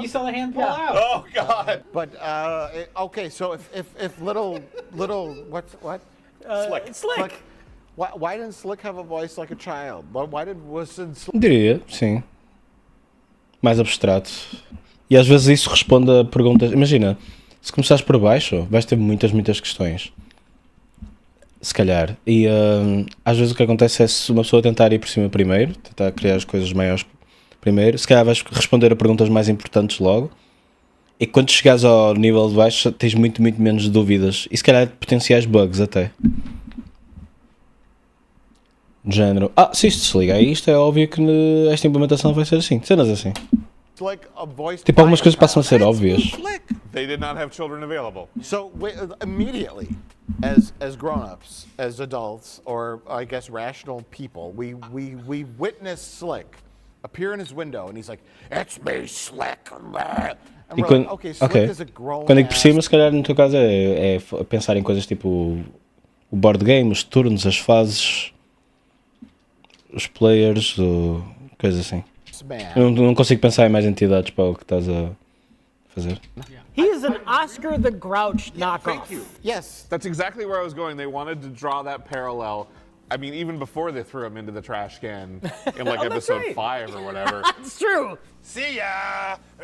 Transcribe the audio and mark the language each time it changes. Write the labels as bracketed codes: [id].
[en] You saw the hand pull out. Oh, God. But okay, so if little what Slick. why didn't Slick have a voice like a child? Wasn't Slick? [pt] Diria, sim. Mais abstrato. E às vezes isso responde a perguntas. Imagina, se começares por baixo, vais ter muitas questões. Se calhar. E às vezes o que acontece é se uma pessoa tentar ir por cima primeiro, tentar criar as coisas maiores primeiro, se calhar vais responder a perguntas mais importantes logo. E quando chegares ao nível de baixo, tens muito menos dúvidas. E se calhar potenciais bugs até. De género. Se isto se liga a isto, é óbvio que esta implementação vai ser assim. Cenas assim. [en] Like a voice. [pt] Tipo, algumas coisas passam a ser óbvias. [en] They did not have children available. So immediately, as grown-ups, as adults, or I guess rational people, we witness Slick appear in his window, and he's like, "It's me, Slick." And [pt] E [en] we're [pt] quando, [en] like, okay, Slick is a grown. [pt] Quando digo por cima, se calhar no teu caso é pensar em coisas tipo o board game, os turnos, as fases, os players, coisas assim. Eu não consigo pensar em mais entidades para o que estás a fazer. [en] He is an Oscar the Grouch knockoff. Thank you. Yes. That's exactly where I was going. They wanted to draw that parallel. I mean, even before they threw him into the trash can in like episode 5 or whatever. It's true. See ya!